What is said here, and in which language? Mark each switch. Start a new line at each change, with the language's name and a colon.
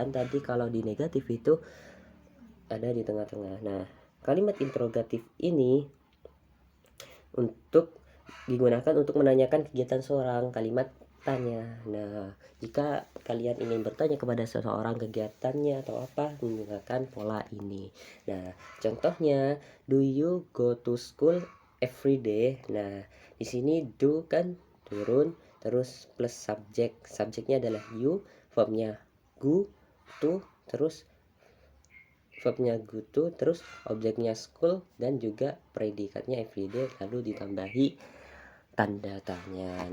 Indonesian: Dan tadi kalau di negatif itu ada di tengah-tengah. Nah, kalimat interrogatif ini untuk digunakan untuk menanyakan kegiatan seorang, kalimat tanya. Nah, jika kalian ingin bertanya kepada seseorang kegiatannya atau apa, menggunakan pola ini.
English: Nah, contohnya, do you go to school every day?
Indonesian: Nah, di sini do kan turun, terus plus subjek. Subjeknya adalah you, verbnya go, to, terus verbnya go to, terus objeknya school, dan juga predikatnya everyday, lalu ditambahi tanda tanya.